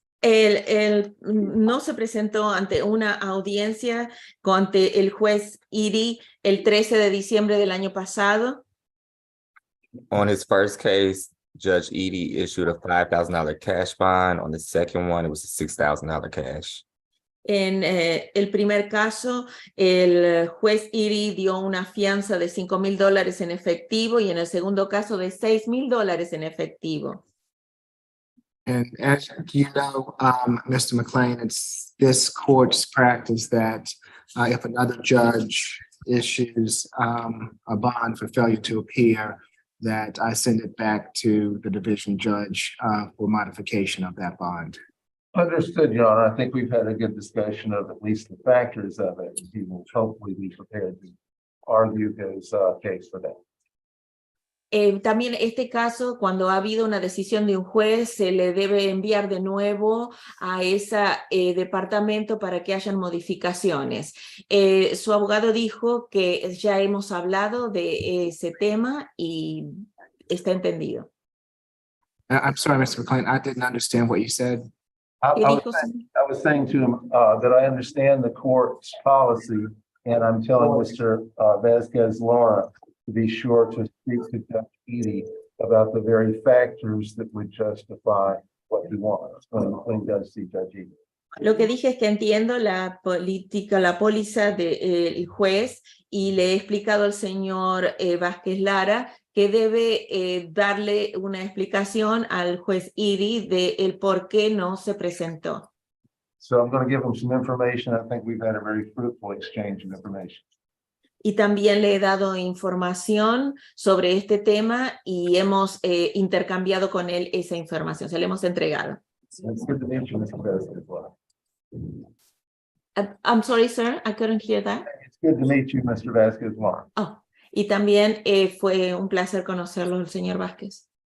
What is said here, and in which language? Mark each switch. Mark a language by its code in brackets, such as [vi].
[es] Él no se presentó ante una audiencia ante el juez Edie el 13 de diciembre del año pasado. [en] On his first case, Judge Edie issued a $5,000 cash bond. On the second one, it was a $6,000 cash. [es] En el primer caso, el juez Edie dio una fianza de $5,000 en efectivo y en el segundo caso de $6,000 en efectivo. [en] And as you know, Mr. McLean, it's this court's practice that if another judge issues a bond for failure to appear, that I send it back to the division judge for modification of that bond. Understood, Your Honor. I think we've had a good discussion of at least the factors of it. He will hopefully be prepared to argue his case for that. [es] También este caso, cuando ha habido una decisión de un juez, se le debe enviar de nuevo a ese departamento para que hayan modificaciones. Su abogado dijo que ya hemos hablado de ese tema y está entendido. [en] I'm sorry, Mr. McLean, I didn't understand what you said. I was saying to him that I understand the court's policy, and I'm telling Mr. Vasquez Laura to be sure to speak to Judge Edie about the very factors that would justify what he wants when he does see Judge Edie. [es] Lo que dije es que entiendo la política, la póliza del juez, y le he explicado al señor Vázquez Lara que debe darle una explicación al juez Edie de el por qué no se presentó. [en] So I'm going to give him some information. I think we've had a very fruitful exchange of information. [es] Y también le he dado información sobre este tema y hemos intercambiado con él esa información, se la hemos entregado. [en] It's good to meet you, Mr. Vasquez Laura. I'm sorry, sir, I couldn't hear that. It's good to meet you, Mr. Vasquez Laura. [es] Oh, y también fue un placer conocerlo, el señor Vázquez.